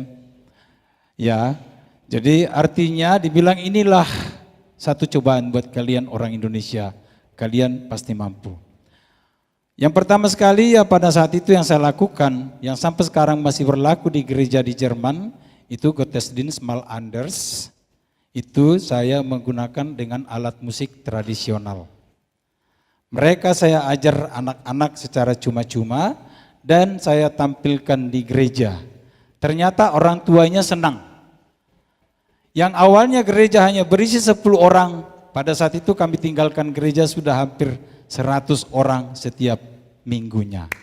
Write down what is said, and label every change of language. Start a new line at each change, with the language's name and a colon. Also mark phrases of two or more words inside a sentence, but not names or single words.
Indonesian: Ya, jadi artinya dibilang inilah satu cobaan buat kalian orang Indonesia. Kalian pasti mampu. Yang pertama sekali ya pada saat itu yang saya lakukan, yang sampai sekarang masih berlaku di gereja di Jerman, itu
German: Gottesdienst mal anders,
Indonesian: itu saya menggunakan dengan alat musik tradisional. Mereka saya ajar anak-anak secara cuma-cuma dan saya tampilkan di gereja. Ternyata orang tuanya senang. Yang awalnya gereja hanya berisi 10 orang, pada saat itu kami tinggalkan gereja sudah hampir 100 orang setiap minggunya.